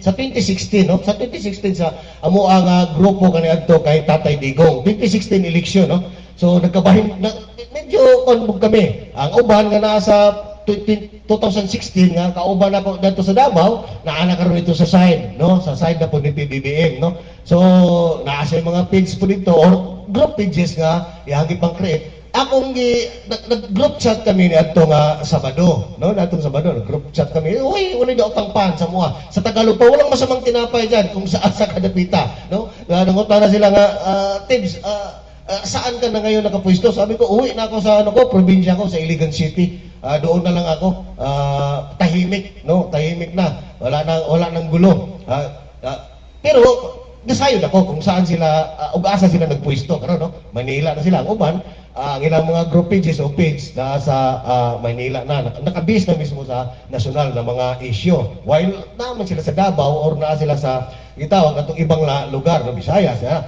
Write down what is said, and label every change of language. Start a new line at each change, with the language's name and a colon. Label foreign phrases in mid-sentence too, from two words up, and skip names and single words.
Cebuano: Sa 2016, no? Sa 2016 sa amo ang grupo kaniadto kay Tatay Digong. 2016 election, no? So nagkabahin medyo konbog kami. Ang uban nga nasa 2016 nga kauban ako
Filipino: dito sa Davao,
Cebuano: naana karon ito sa side, no? Sa side na po ni PBBM, no? So naasa yung mga page po dito or
English: group pages
Cebuano: nga ihagi pang create. Akong nag-group chat kami ni adto nga Sabado, no? Natong Sabado, nag-group chat kami. Uy, wala daw pang pan sa mua.
Filipino: Sa Tagalog pa walang masamang tinapay diyan kung saan
Cebuano: sa kadapita, no?
Filipino: Nangutan na sila nga tips, saan ka na ngayon nakapwesto? Sabi ko, uwi na ako sa probinsya ko, sa Iligan City. Doon na lang ako, tahimik, no? Tahimik na. Wala nang gulo.
Cebuano: Pero nasayod ako kung saan sila, ug-asa sila nagpwesto, karon, no? Manila na sila. Ang uban, ang ilang mga group pages o page na sa Manila na, nakabase na mismo sa nasyonal na mga issue. While naman sila sa Davao or na sila sa itawag atong ibang lugar, no? Visayas, ha?